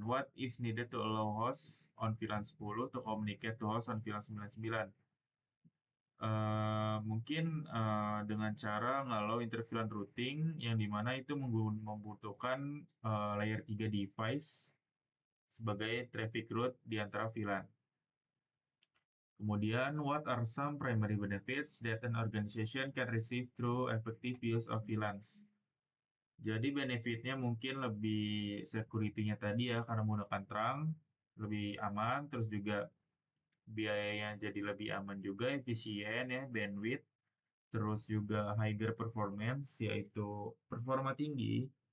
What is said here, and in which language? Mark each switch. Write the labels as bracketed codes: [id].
[en] What is needed to allow host on VLAN 10 to communicate to host on VLAN 99? [id] Mungkin dengan cara ngalau interVLAN routing yang dimana itu membutuhkan layer 3 device sebagai traffic route di antara VLAN. [en] Kemudian, what are some primary benefits that an organization can receive through effective use of VLANs? [id] Jadi benefitnya mungkin lebih security-nya tadi ya, karena menggunakan terang, lebih aman, terus juga biayanya jadi lebih aman juga, efisien ya, bandwidth, terus juga higher performance, yaitu performa tinggi.